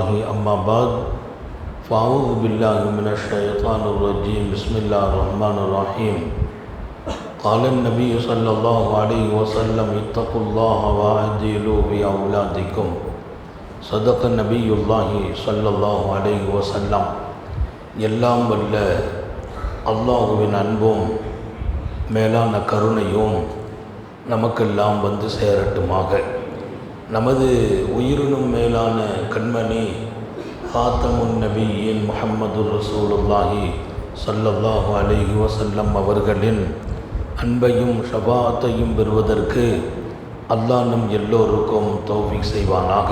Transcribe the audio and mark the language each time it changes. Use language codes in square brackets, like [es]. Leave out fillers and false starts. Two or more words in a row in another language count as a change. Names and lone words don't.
[ar] أما بعد فأعوذ بالله من الشيطان الرجيم. بسم الله الرحمن الرحيم. قال النبي صلى الله عليه وسلم اتقوا الله وأعدلوا بأولادكم. صدق النبي الله صلى الله عليه وسلم. [ta] எல்லாம் வல்ல அல்லாஹுவின் அன்பும் மேலான கருணையும் நமக்கெல்லாம் வந்து சேரட்டுமாக. நமது உயிரினும் மேலான கண்மணி [ar] خاتم النبيين [ta] முஹம்மது ரசூலுல்லாஹி [ar] صلى الله عليه وسلم [ta] அவர்களின் அன்பையும் ஷஃபாஅத்தையும் பெறுவதற்கு அல்லாஹ் நம் எல்லோருக்கும் தௌஃபீக் செய்வானாக.